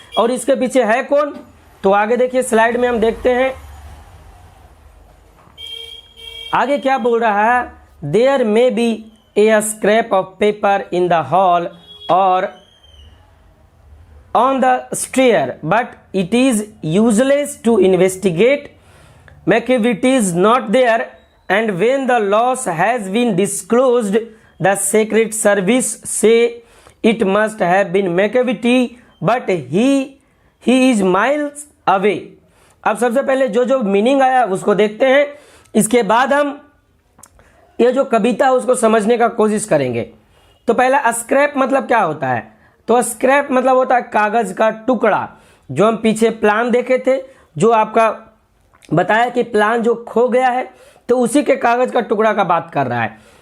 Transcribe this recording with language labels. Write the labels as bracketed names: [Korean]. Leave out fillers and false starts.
[Hindi] और इसके पीछे है कौन, तो आगे देखिए स्लाइड में हम देखते हैं आगे क्या बोल रहा है। [English] There may be a scrap of paper in the hall or on the stair, but it is useless to investigate. McAvity is not there, and when the loss has been disclosed, the Secret Service say it must have been McAvity, but he is miles away. [Hindi] अब सबसे पहले जो meaning आया उसको देखते हैं, इसके बाद हम ये जो कविता है उसको समझने का कोशिश करेंगे। तो पहला स्क्रैप मतलब क्या होता है, तो स्क्रैप मतलब होता है कागज का टुकड़ा। जो हम पीछे प्लान देखे थे, जो आपका बताया कि प्लान जो खो गया है, तो उसी के कागज का टुकड़ा का बात कर रहा है।